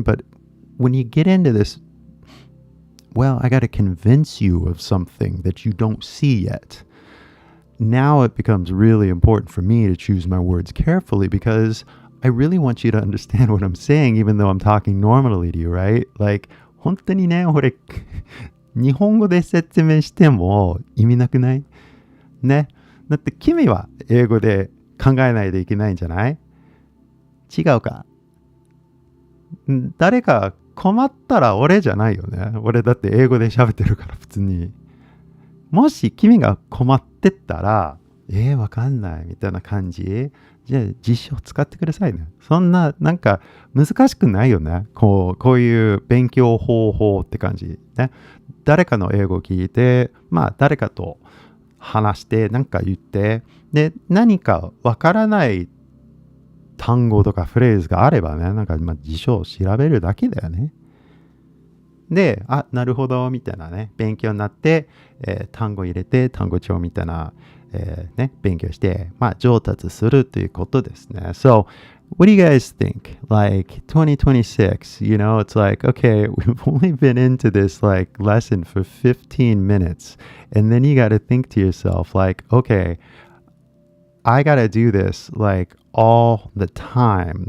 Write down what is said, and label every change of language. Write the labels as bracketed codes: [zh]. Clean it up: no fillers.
[en] But when you get into this, well, I got to convince you of something that you don't see yet. Now it becomes really important for me to choose my words carefully because I really want you to understand what I'm saying, even though I'm talking normally to you, right? [ja] Like, 本当にね、俺、日本語で説明しても意味なくない？ね。だって君は英語で考えないといけないんじゃない？違うか？誰か困ったら俺じゃないよね。俺だって英語で喋ってるから普通に。もし君が困ってったら、わかんないみたいな感じ？じゃあ実証使ってくださいね。そんななんか難しくないよね。こういう勉強方法って感じね。誰かの英語を聞いて、まあ誰かと話してなんか言って、で何かわからない単語とかフレーズがあればね、なんかまあ辞書を調べるだけだよね。で、なるほどみたいなね、勉強になって、単語入れて単語帳みたいな、ね、勉強して、まあ、上達するということですね。 [en] So, what do you guys think? Like 2026, you know, it's like, okay, we've only been into this like lesson for 15 minutes. And then you got to think to yourself, like, okay, I got to do this like all the time.